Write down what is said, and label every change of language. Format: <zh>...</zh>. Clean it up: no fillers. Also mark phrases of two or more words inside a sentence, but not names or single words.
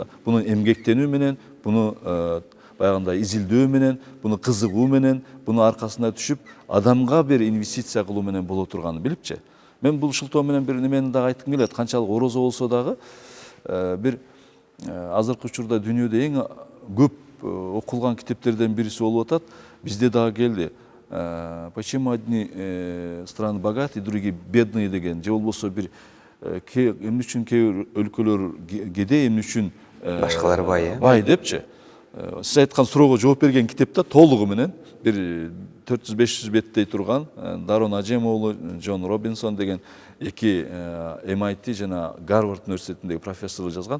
<ky>Буну эмгектенүү менен, буну баягындай изилдөө менен, буну кызыгуу менен, буну аркасына түшүп, адамга бир инвестиция кылуу менен боло турганын билипчи. Мен бул шылтоо менен бир немени дагы айткым келет. Канчалык орозо болсо дагы, бир азыркы учурда дүйнөдө эң көп окулган китептерден бириси болуп атат. Бизде дагы келди.</ky> <ru>Почему одни страны богатые, другие бедные</ru> <ky>деген, же болбосо бир эмне үчүн кээ бир өлкөлөр кедей, эмне үчүн башкалар бай, бай депчи. Сиз айткан суроого жооп берген китепте толугу менен бир 400-500 беттей турган Дарон Ажем уулу, Джон Робинсон деген эки MIT жана Гарвард университетиндеги профессор жазган.</ky>